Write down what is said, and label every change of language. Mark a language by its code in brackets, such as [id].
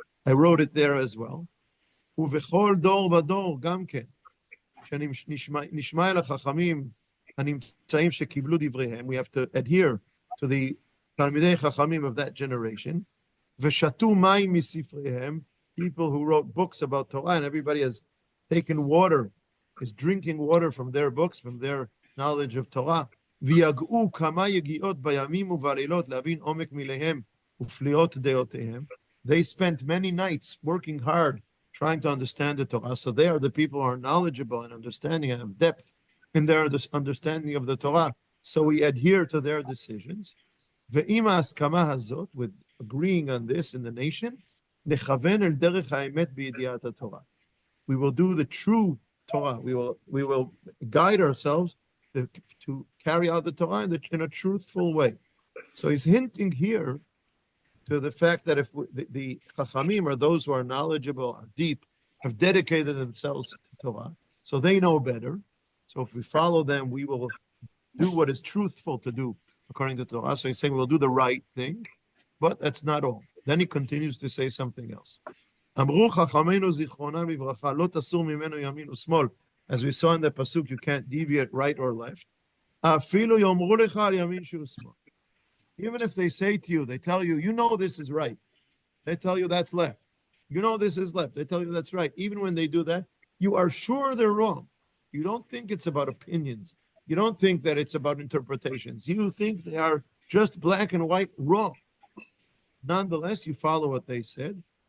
[en] I wrote it there as well. [he] ובכל דור ודור גם כן, שנשמע אל החכמים הנמצאים שקיבלו דבריהם, [en] we have to adhere to the תלמידי חכמים of that generation, [he] ושתו מים מספריהם, [en] people who wrote books about Torah, and everybody has taken water, is drinking water from their books, from their knowledge of Torah. [he] ויגעו כמה יגיעות בימים ובלילות להבין עומק מיליהם ופליאות דעותיהם. [en] They spent many nights working hard trying to understand the Torah. So they are the people who are knowledgeable and understanding and have depth in their understanding of the Torah. So we adhere to their decisions. [he] ועם ההסכמה הזאת, [en] with agreeing on this in the nation, [he] נכוון אל דרך האמת בידיעת התורה. [en] We will do the true Torah. We will guide ourselves to carry out the Torah in a truthful way. So he's hinting here to the fact that if the Chachamim are those who are knowledgeable, are deep, have dedicated themselves to Torah, so they know better. So if we follow them, we will do what is truthful to do according to Torah. So he's saying we'll do the right thing, but that's not all. Then he continues to say something else. [he] אמרו חכמינו זיכרונם לברכה, לא תסור ממנו ימין ושמאל. [en] As we saw in the pasuk, you can't deviate right or left. [he] אפילו יאמרו לך על ימין ושמאל. [en] Even if they say to you, they tell you, you know this is right. They tell you that's left. You know this is left. They tell you that's right. Even when they do that, you are sure they're wrong. You don't think it's about opinions. You don't think that it's about interpretations. You think they are just black and white wrong. Nonetheless, you follow what they said.